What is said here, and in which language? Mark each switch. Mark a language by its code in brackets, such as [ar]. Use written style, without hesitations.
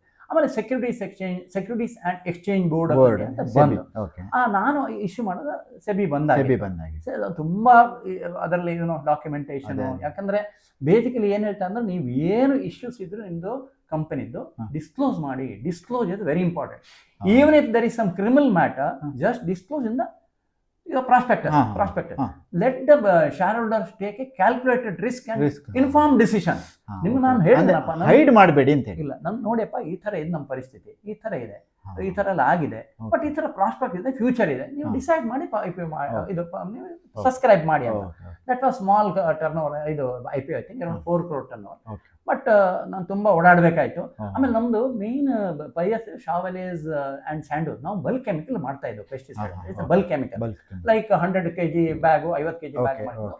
[kn] ಆಮೇಲೆ securities and exchange board ಅಂತ ಬಂದು ನಾನು ಇಶ್ಯೂ ಮಾಡೋದು ಸೆಬಿ ಬಂದಾಗಿ ತುಂಬಾ ಅದರಲ್ಲಿ ಡಾಕ್ಯುಮೆಂಟೇಶನ್. ಯಾಕಂದ್ರೆ ಬೇಸಿಕಲಿ ಏನ್ ಹೇಳ್ತಾ ಅಂದ್ರೆ, ನೀವು ಏನು ಇಶ್ಯೂಸ್ ಇದ್ರು ನಿಮ್ದು ಕಂಪನಿದ್ದು ಡಿಸ್ಕ್ಲೋಸ್ ಮಾಡಿ. [en] Disclose is very important. Even if there is some criminal matter, just disclose in the prospectus. Let the shareholders take a calculated risk and informed decision. [kn] ನಿಮ್ಗೆ ನಾನು ಹೇಳಿದ್ನಪ್ಪ, ಹೈಡ್ ಮಾಡಬೇಡಿ ಅಂತ ಇಲ್ಲ, ನಮ್ ನೋಡಿಯಪ್ಪ ಈ ತರ ಇದೆ, ನಮ್ಮ ಪರಿಸ್ಥಿತಿ ಈ ತರ ಇದೆ, ಈ ತರ ಎಲ್ಲ ಆಗಿದೆ, ಬಟ್ ಈ ತರ ಪ್ರಾಸ್ಪೆಕ್ಟ್ ಇದೆ, ಫ್ಯೂಚರ್ ಇದೆ, ನೀವು ಡಿಸೈಡ್ ಮಾಡಿ ಇದು ಸಬ್ಸ್ಕ್ರೈಬ್ ಮಾಡಿ ಅಂತ. [en] That was small turnover. ಇದು IPO I think around 4 crore turnover. [kn] But ನಾನು ತುಂಬಾ ಓಡಾಡಬೇಕಾಯ್ತು. ಆಮೇಲೆ ನಮ್ದು ಮೇನ್ ಪೈಎಸ್ ಶಾವಲೇಸ್ ಅಂಡ್ ಸ್ಯಾಂಡೋಸ್, ನಾವು ಬಲ್ಕ್ ಕೆಮಿಕಲ್ ಮಾಡ್ತಾ ಇದ್ವು, pesticide bulk chemical, like 100 kg bag, 50 kg bag ಮಾಡಿದ್ರು.